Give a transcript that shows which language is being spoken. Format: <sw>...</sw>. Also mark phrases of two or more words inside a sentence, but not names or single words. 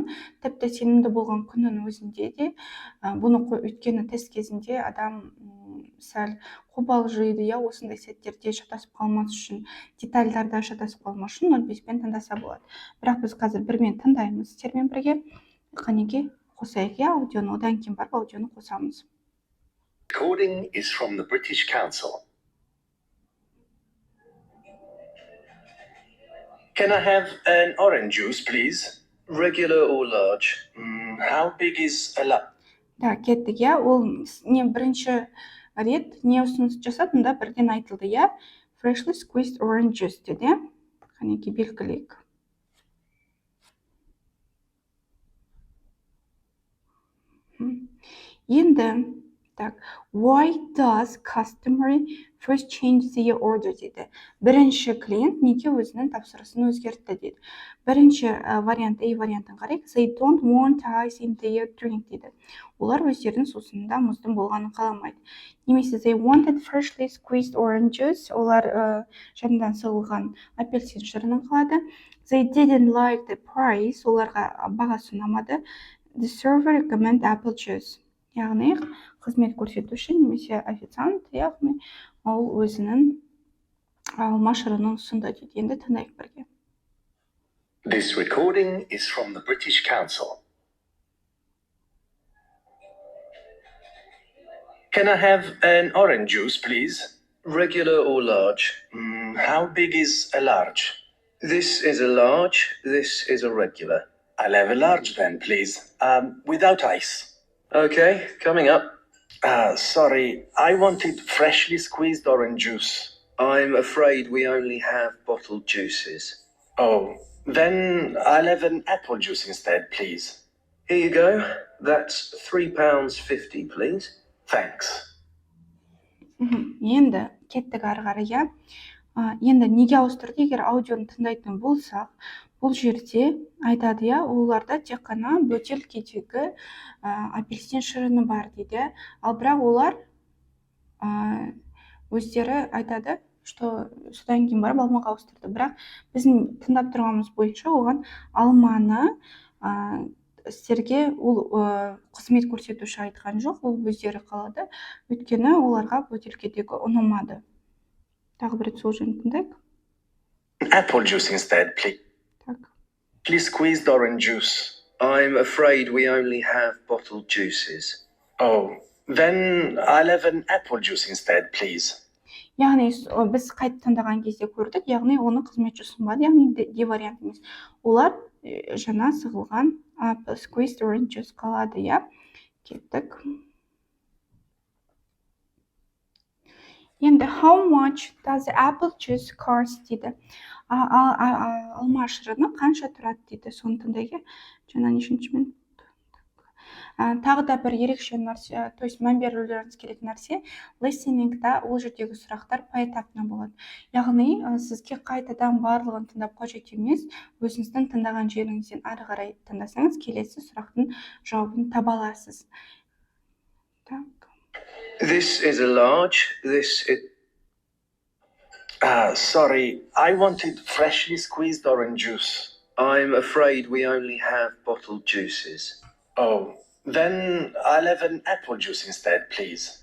<kk>Тіпті сенімді болған күннің өзінде де бұны өйткені тест кезінде адам сәл қобалжиды, осындай сәттерде шатасып қалмас үшін, детальдарда шатасып қалмас үшін 0,5-пен тыңдаса болады. Бірақ біз қазір бірмен тыңдаймыз сіздермен бірге. Қанеке, қосайық, аудионы, одан кейін барып аудионы қосамыз.</kk> <en>Recording is from the British Council. Can I have an orange juice, please? Regular or large? How big is a lot?</en> <kk>Да, кеттік, ол не бірінші рет не ұсыныс жасадым да бірден айтылды,</kk> <en>Freshly squeezed orange juice деді.</en> <kk>Қанеке, белгілейік. Енді,</kk> <en>why does customer first change their order дейді.</en> <kk>Бірінші клиент неге өзінің тапсырысын өзгертті дейді. Бірінші вариант, вариантын қарайық.</kk> <en>They don't want ice in their drink дейді.</en> <kk>Олар өздерінің сусынында мұздың болғанын қаламайды.</kk> <en>Немесе they wanted freshly squeezed orange juice.</en> <kk>Олар жаңадан сығылған апельсин шырынын қалады.</kk> <en>They didn't like the price.</en> <kk>Оларға бағасы ұнамады.</kk> <en>The server recommend apple juice.</en> <kk>Яғни қызмет көрсетуші немесе официант, яғни ол өзінің алма шырынын ұсынды дейді. Енді тыңдайық бірге.</kk> <en>This recording is from the British Council. Can I have an orange juice, please? Regular or large? How big is a large? This is a large, this is a regular. I'll have a large then, please. Without ice. Okay, coming up. Sorry, I wanted freshly squeezed orange juice. I'm afraid we only have bottled juices. Oh, then I'll have an apple juice instead, please. Here you go. That's £3.50, please. Thanks.</en> <kk>Енді кеттік ары қарай. Енді неге ауыстырды? Егер аудионы тыңдайтын болсақ, бұл жерде айтады, оларда тек қана бөтелкедегі апельсин шырыны бар дейді. Ал бірақ олар өздері айтады, что содан кейін барып алмаға ауыстырды. Бірақ біздің тыңдап тұрғанымыз бойынша оған алманы сіздерге ол қызмет көрсетуші айтқан жоқ, ол өздері қалады. Өйткені оларға бөтелкедегі ұнамады. Тағы бір рет сол жерін тыңдайық.</kk> <en>Apple juice instead, please. Так. Please squeezed orange juice. I'm afraid we only have bottled juices. Oh, then I'll have an apple juice instead, please.</en> <kk>Яғни біз қайта таңдаған кезде көрдік, яғни оны қызметші ұсынбады, яғни де вариант емес. Олар жаңа сығылған</kk> <en>apple squeezed orange juice</en> <kk>қалады, я. Кеттік. Енді</kk> <en>how much does the apple juice cost дейді.</en> <kk>Алма шырыны қанша тұрады дейді. Соны тыңдайық. Жаңа нешінші минут? Тағы да бір ерекше нәрсе,</kk> <ru>то есть</ru> <kk>мән берулеріңіз керек нәрсе, listening'да ол жердегі сұрақтар поэтапно болады. Яғни сізге қайтадан барлығын тыңдап қажет емес, өзіңіздің тыңдаған жеріңізден ары қарай тыңдасаңыз, келесі сұрақтың жауабын таба аласыз. Так.</kk> <en>This is a large, this is... sorry, I wanted freshly squeezed orange juice. I'm afraid we only have bottled juices. Oh, then I'll have an apple juice instead, please.</en>